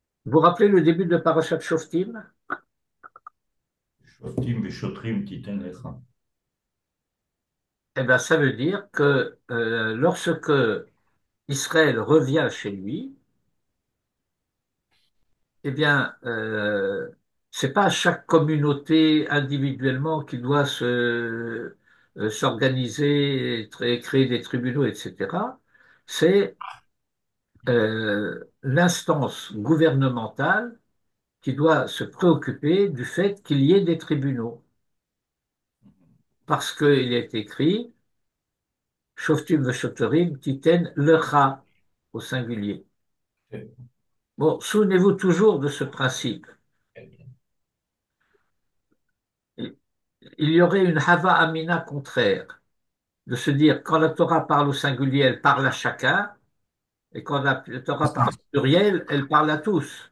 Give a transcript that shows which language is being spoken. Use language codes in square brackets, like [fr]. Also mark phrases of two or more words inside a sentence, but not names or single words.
[fr] Vous rappelez le début de Parashat Shoftim? [he] שופטים ושוטרים תתן לך. [fr] Eh bien, ça veut dire que lorsque Israël revient chez lui, eh bien, c'est pas chaque communauté individuellement qui doit s'organiser, et créer des tribunaux, etc. C'est l'instance gouvernementale qui doit se préoccuper du fait qu'il y ait des tribunaux. Parce qu'il est écrit, [he] שופטים ושוטרים תתן לך [fr] au singulier. Bon, souvenez-vous toujours de ce principe. Il y aurait une [he] הווה אמינא [fr] contraire, de se dire quand la Torah parle au singulier, elle parle à chacun, et quand la Torah parle au pluriel, elle parle à tous.